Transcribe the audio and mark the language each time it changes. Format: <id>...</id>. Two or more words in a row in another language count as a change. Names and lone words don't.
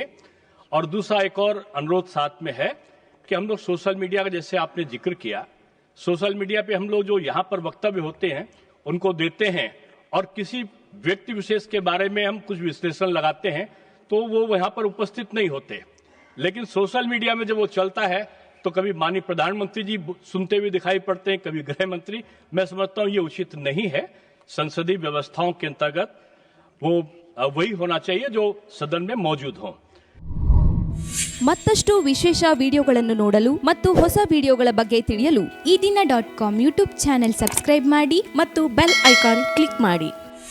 <hi>और दूसरा एक और अनुरोध साथ में है कि हम लोग</hi> <en>social media</en> <hi>का, जैसे आपने जिक्र किया,</hi> <en>social media</en> <hi>पे हम लोग जो यहाँ पर वक्तव्य होते हैं उनको देते हैं, और किसी व्यक्ति विशेष के बारे में हम कुछ विश्लेषण लगाते हैं तो वो वहाँ पर उपस्थित नहीं होते। लेकिन</hi> <en>social media</en> <hi>में जब वो चलता है तो कभी माननीय प्रधानमंत्री जी सुनते हुए दिखाई पड़ते हैं, कभी गृह मंत्री। मैं समझता हूँ ये उचित नहीं है। संसदीय व्यवस्थाओं के अंतर्गत वो वही होना चाहिए जो सदन में मौजूद हो।</hi> <kn>ಮತ್ತಷ್ಟು ವಿಶೇಷ ವಿಡಿಯೋಗಳನ್ನು ನೋಡಲು ಮತ್ತು ಹೊಸ ವಿಡಿಯೋಗಳ ಬಗ್ಗೆ ತಿಳಿಯಲು EDina.com</kn> <en>YouTube channel subscribe</en> <kn>ಮಾಡಿ ಮತ್ತು</kn> <en>bell icon click</en> <kn>ಮಾಡಿ.</kn>